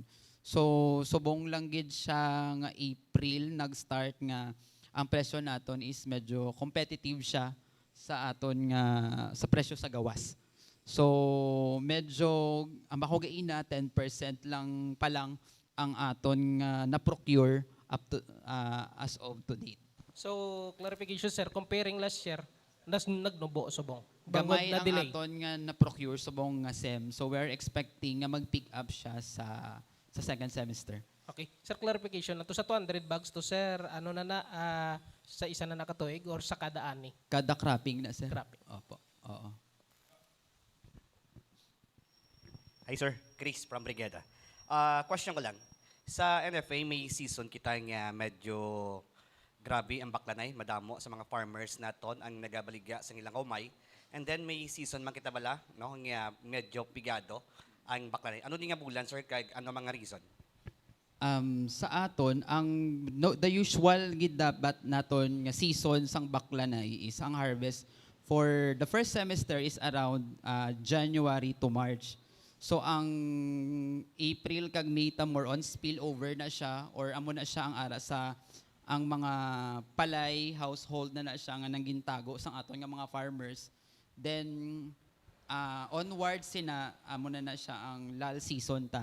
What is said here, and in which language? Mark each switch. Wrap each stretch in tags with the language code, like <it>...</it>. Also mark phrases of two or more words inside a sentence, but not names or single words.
<hil>So subong lang gid siya nga April nag-start nga ang presyo naton is medyo competitive siya sa aton nga sa presyo sa gawas. So medyo ang makugaina 10% lang pa lang ang aton nga na-procure</hil> <en>up to as of to date. So clarification sir, comparing last year,</en> <hil>nagnubo subong. Gamay na ang delay. aton nga na-procure subong nga SEM.</hil> <en>So we're expecting</en> <hil>nga mag-pick up siya sa</hil> <en>second semester.</en> <hil>Okay. Sir, clarification na to sa 200 bags to sir, ano sa isa na nakatuig or sa kada ani? Kada cropping na sir. Cropping. Opo. Oo. Hi sir, Chris from Brigada. Question ko lang. Sa NFA may season kita nga medyo grabe ang baklanay, madamo sa mga farmers naton ang nagabaligya sa ilang umay. And then may season man kita bala, no, nga medyo pigado ang baklanay. Ano ni nga bulan sir kay ano mga reason? Sa aton</hil> <en>the usual</en> <hil>gid dapat naton nga season sang baklanay is ang</hil> <en>harvest for the first semester is around January to March.</en> <hil>So ang April kag May ta</hil> <en>more on spillover</en> <hil>na siya or amo na siya ang ara sa ang mga palay household na siya nga nanggintago sang aton nga mga farmers. Then onward sina amo na siya ang</hil> <en>lull season</en> <hil>ta.</hil>